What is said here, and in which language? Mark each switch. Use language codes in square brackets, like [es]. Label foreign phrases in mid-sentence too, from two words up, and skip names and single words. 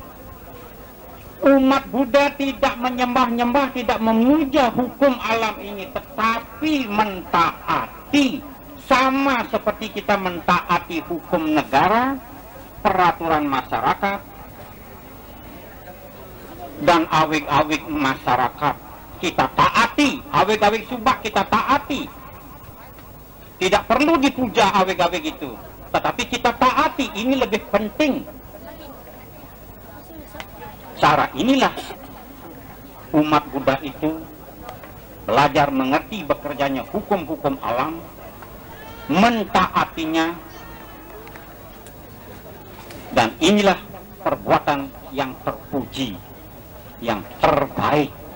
[id] Umat Buddha tidak menyembah-nyembah, tidak memuja hukum alam ini, tetapi mentaati, sama seperti kita mentaati hukum negara, peraturan masyarakat, dan awik-awik masyarakat. Kita taati, awik-awik subak kita taati. Tidak perlu dipuja awik-awik itu, tetapi kita taati, ini lebih penting. Cara inilah umat Buddha itu belajar mengerti bekerjanya hukum-hukum alam, mentaatinya, dan inilah perbuatan yang terpuji, yang terbaik.